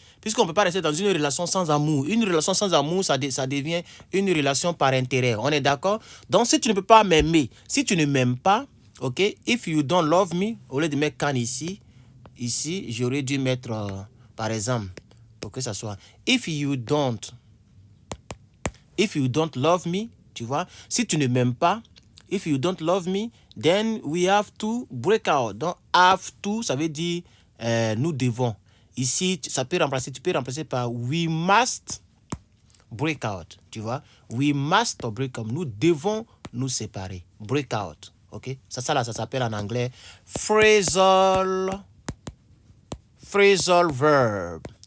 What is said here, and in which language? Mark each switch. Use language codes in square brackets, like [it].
[fr] Puisqu'on ne peut pas rester dans une relation sans amour. Une relation sans amour, ça devient une relation par intérêt. On est d'accord? Donc, si tu ne peux pas m'aimer, si tu ne m'aimes pas, OK? [en] If you don't love me, [fr] au lieu de mettre can ici, j'aurais dû mettre, par exemple, pour que ça soit [en] if you don't love me, [fr] tu vois? Si tu ne m'aimes pas, [en] if you don't love me, then we have to break out. [fr] Donc, have to, ça veut dire nous devons. Ici, tu peux remplacer par [en] we must break out, [fr] tu vois? [en] We must break out. [fr] Nous devons nous séparer. [en] Break out, OK? [fr] Ça s'appelle en anglais phrasal verb.